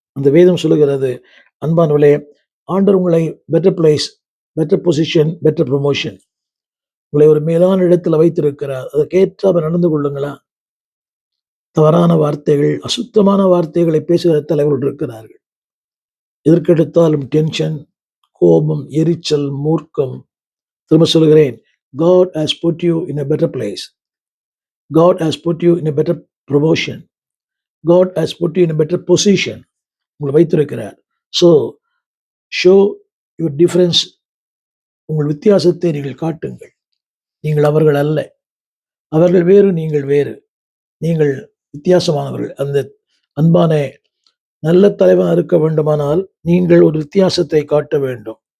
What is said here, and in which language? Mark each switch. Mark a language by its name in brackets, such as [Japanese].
[Tamil] அந்த வேதம் சொல்லுகிறது, அன்பானவர்களே, ஆண்டவர் உங்களை [English] better place, better position, better promotion, [Tamil] உங்களை ஒரு மேலான இடத்துல வைத்திருக்கிறார். அதற்கேற்ற நடந்து கொள்ளுங்களா? தவறான வார்த்தைகள், அசுத்தமான வார்த்தைகளை பேசுகிற தலைவர்கள் இருக்கிறார்கள். எதற்கெடுத்தாலும் டென்ஷன், கோபம், எரிச்சல், மூர்க்கம். திரும்ப சொல்கிறேன், [English] God has put you in a better place. God has put you in a better promotion. God has put you in a better position. [Tamil] உங்களை வைத்திருக்கிறார். [English] So show your difference. [Tamil] உங்கள் வித்தியாசத்தை நீங்கள் காட்டுங்கள். நீங்கள் அவர்கள் அல்ல. அவர்கள் வேறு, நீங்கள் வேறு. நீங்கள் வித்தியாசமானவர்கள். அந்த அன்பான நல்ல தலைவன் இருக்க வேண்டுமானால் நீங்கள் ஒரு வித்தியாசத்தை காட்ட வேண்டும்.